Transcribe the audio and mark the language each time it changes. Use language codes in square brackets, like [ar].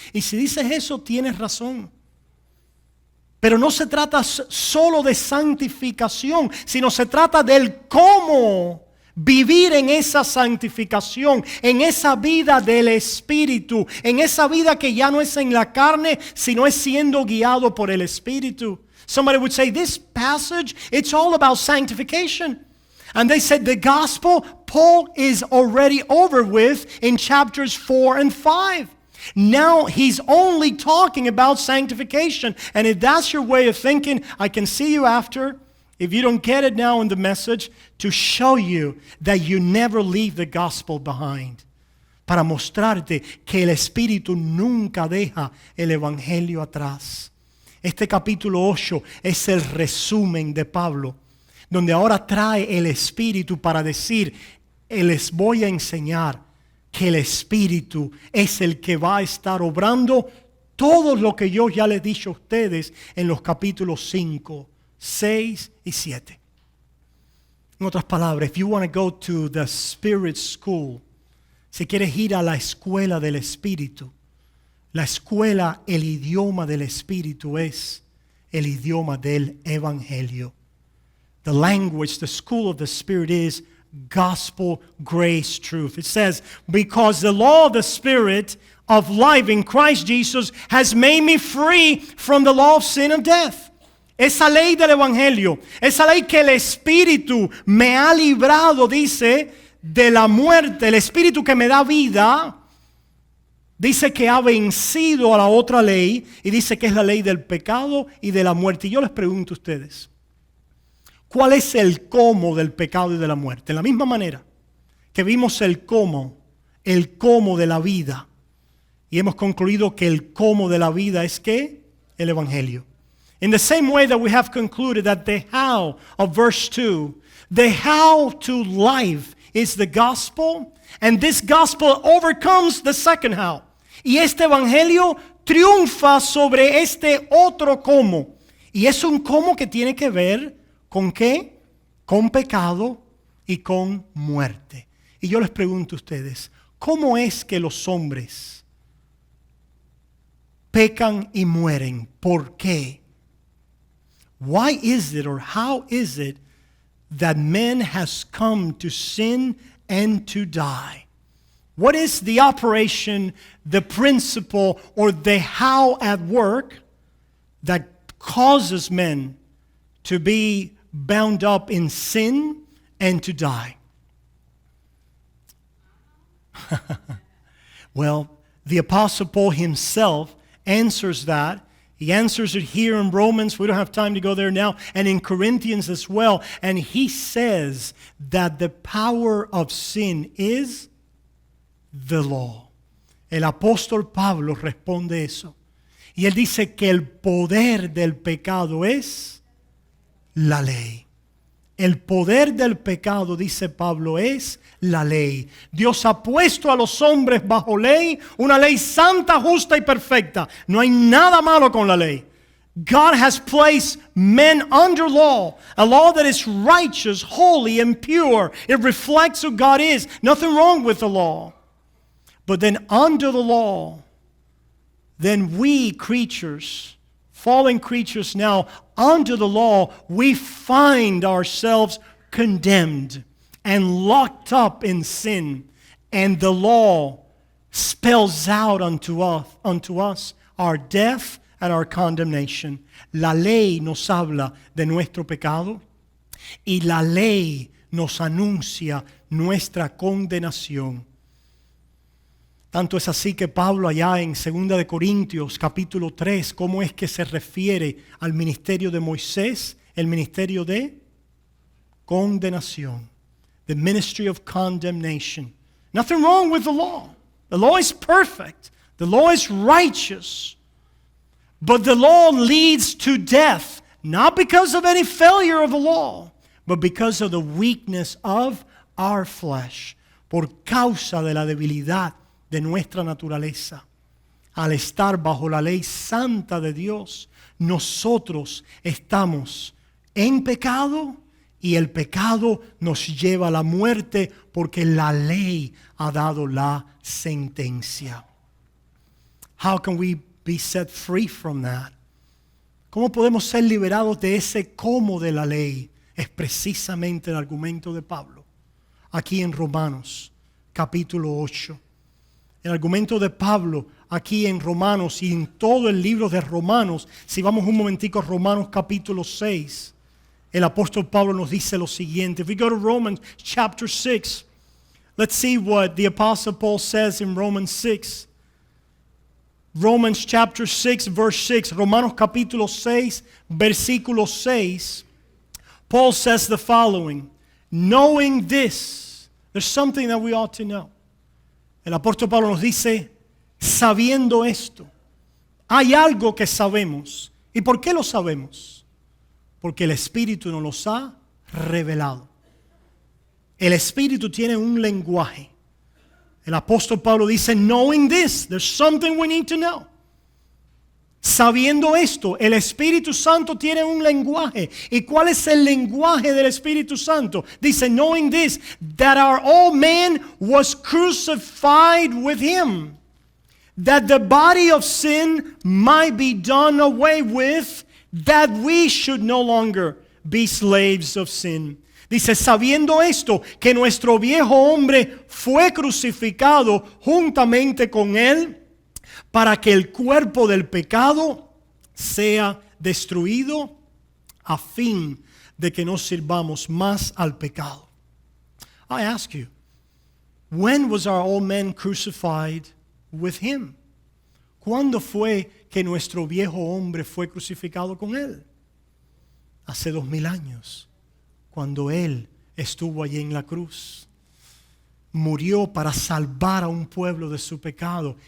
[es] Y si dices eso, tienes razón. Pero no se trata solo de santificación, sino se trata del cómo vivir en esa santificación, en esa vida del Espíritu, en esa vida que ya no es en la carne, sino es siendo guiado por el Espíritu. [en] Somebody would say, this passage, it's all about sanctification. And they said the gospel, Paul is already over with in chapters 4 and 5. Now he's only talking about sanctification. And if that's your way of thinking, I can see you after, if you don't get it now in the message, to show you that you never leave the gospel behind. [es] Para mostrarte que el Espíritu nunca deja el Evangelio atrás. Este capítulo 8 es el resumen de Pablo, donde ahora trae el Espíritu para decir, les voy a enseñar que el Espíritu es el que va a estar obrando todo lo que yo ya les he dicho a ustedes en los capítulos 5, 6 y 7. En otras palabras, [en] if you want to go to the Spirit School, [es] si quieres ir a la escuela del Espíritu, la escuela, el idioma del Espíritu es el idioma del Evangelio. [en] The language, the school of the Spirit is gospel, grace, truth. It says, because the law of the Spirit of life in Christ Jesus has made me free from the law of sin and death. [es] Esa ley del Evangelio, esa ley que el Espíritu me ha librado, dice, de la muerte, el Espíritu que me da vida, dice que ha vencido a la otra ley y dice que es la ley del pecado y de la muerte. Y yo les pregunto a ustedes, ¿cuál es el cómo del pecado y de la muerte? En la misma manera que vimos el cómo de la vida. Y hemos concluido que el cómo de la vida es ¿qué? El Evangelio. [en] In the same way that we have concluded that the how of verse 2, the how to life is the gospel, and this gospel overcomes the second how. [es] Y este Evangelio triunfa sobre este otro cómo. Y es un cómo que tiene que ver ¿con qué? Con pecado y con muerte. Y yo les pregunto a ustedes, ¿cómo es que los hombres pecan y mueren? ¿Por qué? [en] Why is it or how is it that man has come to sin and to die? What is the operation, the principle, or the how at work that causes men to be bound up in sin and to die? Well, the Apostle Paul himself answers that. He answers it here in Romans. We don't have time to go there now. And in Corinthians as well. And he says that the power of sin is the law. [es] El apóstol Pablo responde eso. Y él dice que el poder del pecado es la ley. El poder del pecado, dice Pablo, es la ley. Dios ha puesto a los hombres bajo ley, una ley santa, justa y perfecta. No hay nada malo con la ley. [en] God has placed men under law, a law that is righteous, holy, and pure. It reflects who God is. Nothing wrong with the law. But then under the law, then we creatures, fallen creatures now, under the law, we find ourselves condemned. and locked up in sin, and the law spells out unto us our death and our condemnation. [es] La ley nos habla de nuestro pecado y la ley nos anuncia nuestra condenación. Tanto es así que Pablo allá en 2 de Corintios capítulo 3, ¿cómo es que se refiere al ministerio de Moisés? El ministerio de condenación. [en] The ministry of condemnation. Nothing wrong with the law. The law is perfect. The law is righteous. But the law leads to death, not because of any failure of the law, but because of the weakness of our flesh. [es] Por causa de la debilidad de nuestra naturaleza. Al estar bajo la ley santa de Dios, nosotros estamos en pecado y el pecado nos lleva a la muerte porque la ley ha dado la sentencia. [en] How can we be set free from that? [es] ¿Cómo podemos ser liberados de ese cómo de la ley? Es precisamente el argumento de Pablo aquí en Romanos capítulo 8. El argumento de Pablo aquí en Romanos y en todo el libro de Romanos, si vamos un momentico a Romanos capítulo 6, el apóstol Pablo nos dice lo siguiente. [en] If we go to Romans chapter 6, let's see what the apostle Paul says in Romans 6. Romans chapter 6 verse 6, [es] Romanos capítulo 6, versículo 6, [en] Paul says the following, knowing this, there's something that we ought to know. [es] El apóstol Pablo nos dice, sabiendo esto, hay algo que sabemos. ¿Y por qué lo sabemos? Porque el Espíritu nos los ha revelado. El Espíritu tiene un lenguaje. El apóstol Pablo dice, [en] knowing this, there's something we need to know. [es] Sabiendo esto, el Espíritu Santo tiene un lenguaje. ¿Y cuál es el lenguaje del Espíritu Santo? Dice, [en] knowing this, that our old man was crucified with him, that the body of sin might be done away with, that we should no longer be slaves of sin. [es] Dice, sabiendo esto, que nuestro viejo hombre fue crucificado juntamente con él, para que el cuerpo del pecado sea destruido, a fin de que no sirvamos más al pecado. I ask you, when was our old man crucified with him? ¿Cuándo fue que nuestro viejo hombre fue crucificado con él? Hace 2000 años, cuando él estuvo allí en la cruz. Murió para salvar a un pueblo de su pecado.